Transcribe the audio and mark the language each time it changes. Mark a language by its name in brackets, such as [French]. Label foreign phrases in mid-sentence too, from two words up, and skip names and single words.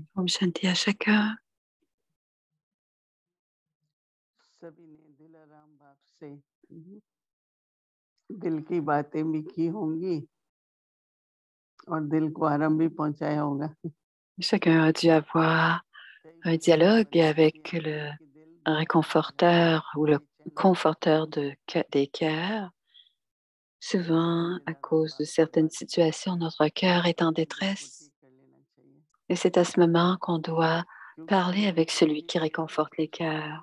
[Hindi] ओम शांति [French] à chacun. [Hindi] सभी ने दिल आराम भाव से दिल की बातें भी की होंगी और दिल को आराम भी पहुंचाया होगा। [French] Chacun a dû avoir un dialogue avec le réconforteur ou le conforteur des cœurs. Souvent, à cause de certaines situations, notre cœur est en détresse. Et c'est à ce moment qu'on doit parler avec celui qui réconforte les cœurs.